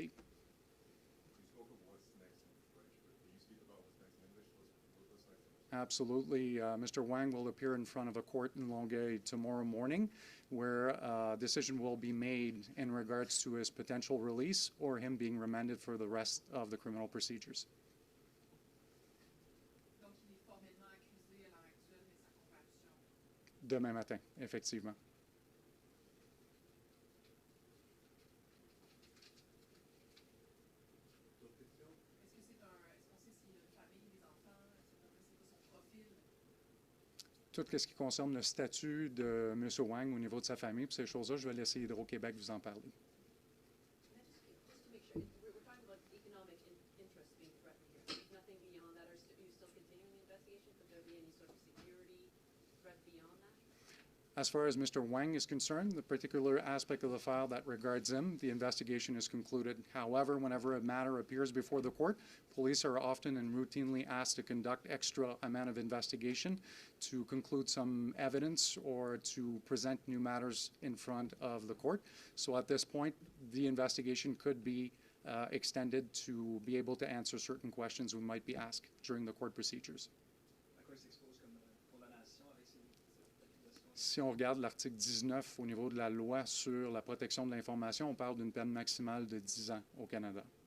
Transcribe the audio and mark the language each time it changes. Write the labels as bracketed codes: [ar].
[en] You spoke of what's next in French, but can you speak about what's next in English? What's next in English? Absolutely. Mr. Wang will appear in front of a court in Longueuil tomorrow morning where a decision will be made in regards to his potential release or him being remanded for the rest of the criminal procedures. [fr] Donc, il est formellement accusé à l'heure actuelle, mais sa comparution. Demain matin, effectivement. D'autres questions? Est-ce qu'on sait s'il a une famille, des enfants, c'est quoi son profil? Tout ce qui concerne le statut de M. Wang au niveau de sa famille, puis ces choses-là, je vais laisser Hydro-Québec vous en parler. [en] Can I just to make sure, we're talking about economic interest being threatened here. There's nothing beyond that. Are you still continuing the investigation? Could there be any sort of security threat beyond that? As far as Mr. Wang is concerned, the particular aspect of the file that regards him, the investigation is concluded. However, whenever a matter appears before the court, police are often and routinely asked to conduct extra amount of investigation to conclude some evidence or to present new matters in front of the court. So at this point, the investigation could be extended to be able to answer certain questions we might be asked during the court procedures. [fr] À quoi il s'expose comme condamnation avec cette accusation? Si on regarde l'article 19 au niveau de la loi sur la protection de l'information, on parle d'une peine maximale de 10 ans au Canada.